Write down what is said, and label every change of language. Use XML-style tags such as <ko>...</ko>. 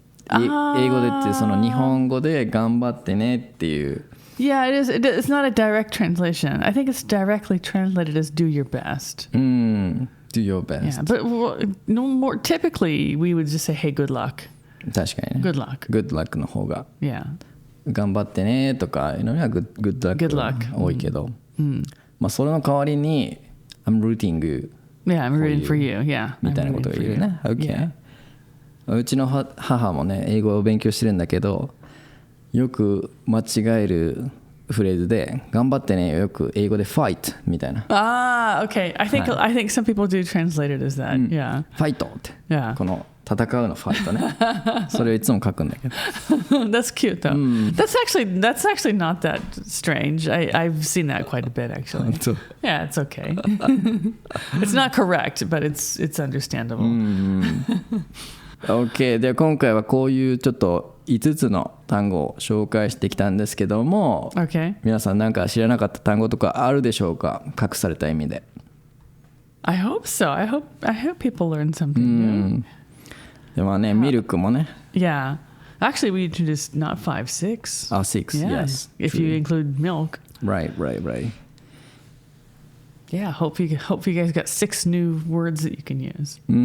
<ja>英語でってその日本語で頑張ってねっていう。</ja> <en>Yeah, it is. It's not a direct translation. I think it's directly translated as "do your best." Do your best. Yeah, but no more. Typically, we would just say, "Hey, good luck."</en> <ja>確かにね。</ja> <en>Good luck.</en> <ja>Good luck の方が。</ja> <en>Yeah.</en> <ja>頑張ってねとかいうのには good luck 多いけど、まあそれの代わりに</ja> <en>I'm rooting Yeah, I'm rooting for you. Yeah.</en> <ja>みたいなことが言えるね。</ja> <en>Okay.</en> <ja>うちの母もね英語を勉強してるんだけど、よく間違えるフレーズで頑張ってねよく英語で fight みたいな。</ja> <en>Okay. I think some people do translate it as that. Yeah.</en> <ja>Fight って。</ja> <en>Yeah.</en> <ja>この戦うのファイトね。それをいつも書くんだけど。</ja> <en>That's cute though. That's actually not that strange. I've seen that quite a bit actually. Yeah, it's okay. It's not correct, but it's understandable.</en> <ja>OK では今回はこういうちょっと5つの単語を紹介してきたんですけども、皆さんなんか知らなかった単語とかあるでしょうか？隠された意味で。</ja> <en>I hope so. I hope people learn something new.</en> <ja>でもね、ミルクもね。</ja> <en>Yeah. Actually, we introduced not 5, 6. 6, yes. If you include milk. Right. Yeah, hope you guys got 6 new words that you can use.</en>